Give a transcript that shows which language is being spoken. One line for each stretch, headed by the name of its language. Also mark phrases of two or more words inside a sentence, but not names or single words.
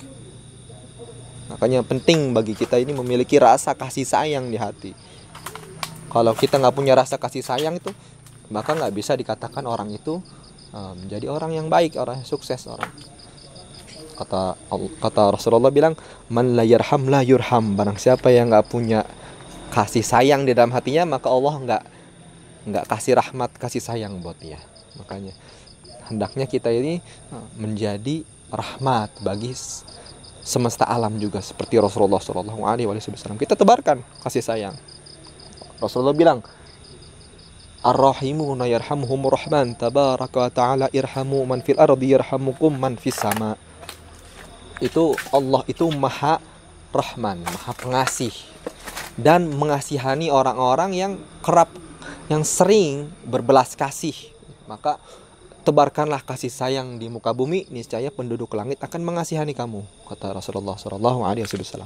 Indonesian: Makanya penting bagi kita ini memiliki rasa kasih sayang di hati. Kalau kita nggak punya rasa kasih sayang itu, maka nggak bisa dikatakan orang itu menjadi orang yang baik, orang yang sukses. Orang kata Rasulullah bilang,
Arabic: من لا يرحم لا يرحم.
Indonesian: Barang siapa yang nggak punya kasih sayang di dalam hatinya, maka Allah nggak kasih rahmat, kasih sayang buat dia. Makanya hendaknya kita ini menjadi rahmat bagi semesta alam juga, seperti Rasulullah
Arabic: صلى الله عليه وسلم.
Indonesian: Kita tebarkan kasih sayang. Rasulullah bilang,
Arabic: الراحمون يرحمهم الرحمن تبارك وتعالى ارحموا من في الأرض يرحمكم من في السماء.
Indonesian: Itu Allah itu maha rahman, maha pengasih, dan mengasihani orang-orang yang kerap, yang sering berbelas kasih. Maka tebarkanlah kasih sayang di muka bumi, niscaya penduduk langit akan mengasihani kamu, kata Rasulullah
Arabic: صلى الله عليه وسلم.